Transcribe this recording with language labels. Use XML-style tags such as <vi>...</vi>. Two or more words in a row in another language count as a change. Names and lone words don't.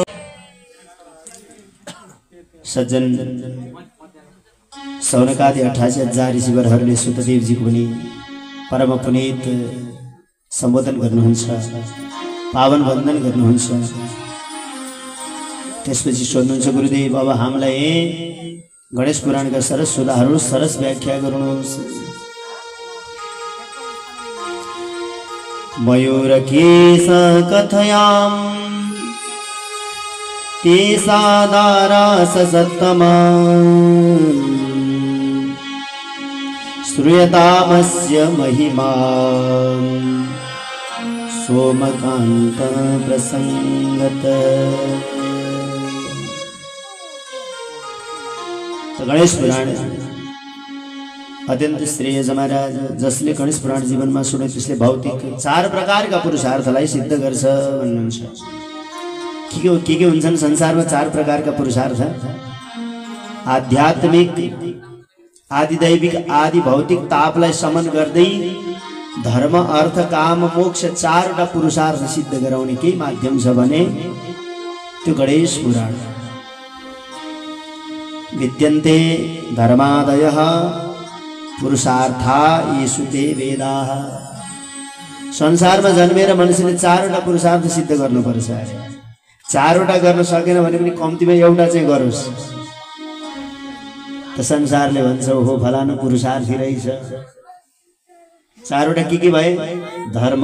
<ne>सज्जन, सौनकादि 88,000 ऋषिवरहरूले सुतदेवजीको पनि परम पुनीत सम्बोधन गर्नुहुन्छ, पावन वन्दन गर्नुहुन्छ। त्यसपछि सोध्नुहुन्छ, गुरुदेव अब हामीलाई गणेश पुराणका सरस सुधाहरू सरस व्याख्या गर्नुहोस्।</ne> <sa>मयूरकेश कथयाम तेसादारा ससत्तमा श्रूयतामस्य महिमा सोमकान्त प्रसंगत।</sa> <ne>गणेश पुराण अत्यन्त श्रेय महाराज, जसले गणेश पुराण जीवनमा सुने त्यसले भौतिक 4 प्रकारका पुरुषार्थलाई सिद्ध गर्छ भन्नुहुन्छ। के हुन्छन् संसारमा 4 प्रकारका पुरुषार्थ? आध्यात्मिक आदिदैविक आदि भौतिक तापलाई समन गर्दै धर्म अर्थ काम मोक्ष चारवटा पुरुषार्थ सिद्ध गराउने के माध्यम छ भने त्यो गणेश पुराण।</ne> <sa>विद्यन्ते धर्मादयः पुरुषार्था येषु ते वेदाः।</sa> <ne>संसारमा जन्मेर मनुष्यले चारवटा पुरुषार्थ सिद्ध गर्नुपर्छ। चारवटा गर्न सकेन भने पनि कम्तीमा एउटा चाहिँ गरोस्। त संसारले भन्छ हो फलानु पुरुषार्थी रहेछ। चारवटा के भए? धर्म।</ne>